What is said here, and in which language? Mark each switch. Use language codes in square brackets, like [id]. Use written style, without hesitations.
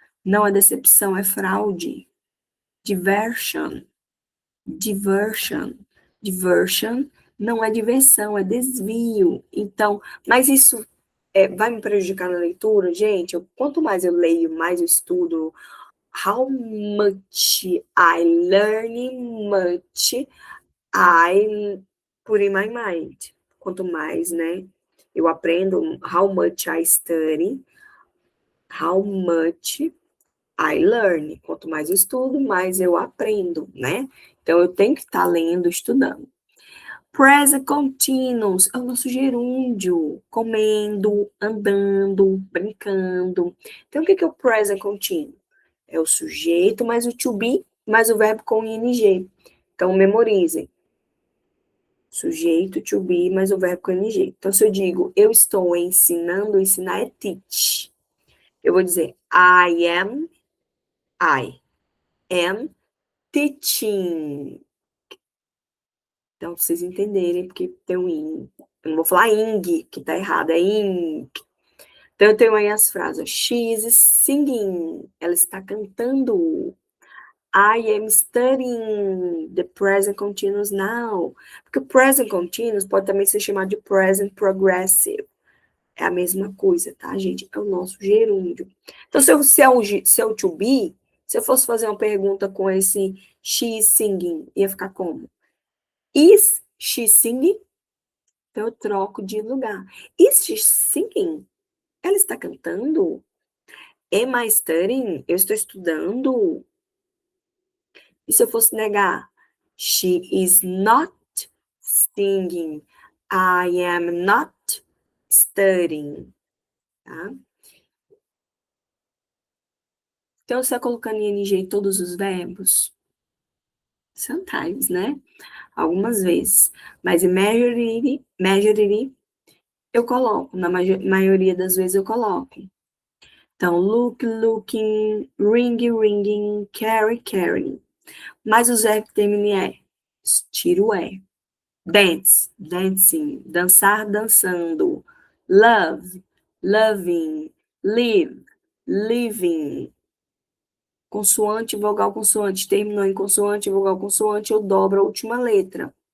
[pt] Não é decepção, é fraude. Diversion. [en] Diversion. [pt] Diversion não é diversão, é desvio. Então, mas isso vai me prejudicar na leitura? Gente, quanto mais eu leio, mais eu estudo. [en] How much I learn, much I put in my mind. [pt] Quanto mais, né? Eu aprendo, [en] how much I study, how much I learn. [pt] Quanto mais eu estudo, mais eu aprendo, né? Então, eu tenho que estar lendo, estudando. Present continuous é o nosso gerúndio. Comendo, andando, brincando. Então, o que é o present continuous? É o sujeito mais o to be, mais o verbo com ing. Então, memorizem. Sujeito, to be, mais o verbo com ing. Então, se eu digo, eu estou ensinando, ensinar é teach. Eu vou dizer, [en] I am teaching. [pt] Então, pra vocês entenderem, porque tem um ing. Eu não vou falar ing, que tá errado, é ing. Então, eu tenho aí as frases. [en] She is singing. [pt] Ela está cantando. [en] I am studying the present continuous now. [pt] Porque o present continuous pode também ser chamado de present progressive. É a mesma coisa, tá, gente? É o nosso gerúndio. Então, se é o to be, se eu fosse fazer uma pergunta com esse [en] she is singing, [pt] ia ficar como? [en] Is she singing? [pt] Então, eu troco de lugar. Is she singing? Ela está cantando? [en] Am I studying? [pt] Eu estou estudando. E se eu fosse negar? [en] She is not singing. I am not studying. Tá? [pt] Então, você está colocando ing em todos os verbos? [en] Sometimes, [pt] né? Algumas vezes. Mas em majoria, eu coloco. Na maioria das vezes eu coloco. [en] Então, look, looking, ring, ringing, carry, carrying. [pt] Mas os verbos que terminam em E. Tiro o E. [en] Dance, dancing. [pt] Dançar, dançando. [en] Love, loving. Live, living. [pt] Consoante, vogal, consoante. Terminou em consoante, vogal, consoante, eu dobro a última letra.